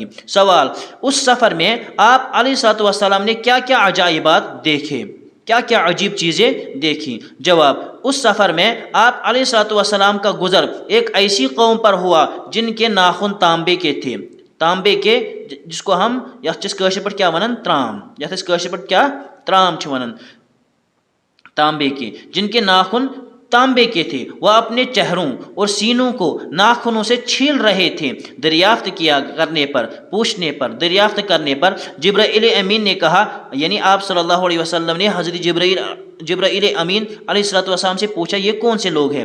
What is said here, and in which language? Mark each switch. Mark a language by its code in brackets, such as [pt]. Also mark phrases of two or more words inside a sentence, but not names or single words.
[ur] سوال، اس سفر میں آپ [ar] علیہ الصلوۃ والسلام [ur] نے کیا کیا عجائبات دیکھے، کیا کیا عجیب چیزیں دیکھیں؟ جواب، اس سفر میں آپ [ar] علیہ الصلوۃ والسلام [ur] کا گزر ایک ایسی قوم پر ہوا جن کے ناخن تانبے کے تھے، تانبے کے، جس کو ہم [ks] یتھ کاشر پٹ کیا ونن ترام، یتھ کاشر پٹ کیا ترام چھ ونن، [ur] تانبے کے، جن کے ناخن تانبے کے تھے۔ وہ اپنے چہروں اور سینوں کو ناخنوں سے چھیل رہے تھے۔ دریافت کرنے پر جبرائیل امین نے کہا، یعنی آپ [ar] صلی اللہ علیہ وسلم [ur] نے حضرت جبرائیل امین [ar] علیہ الصلوۃ والسلام [ur] سے پوچھا یہ کون سے لوگ ہیں؟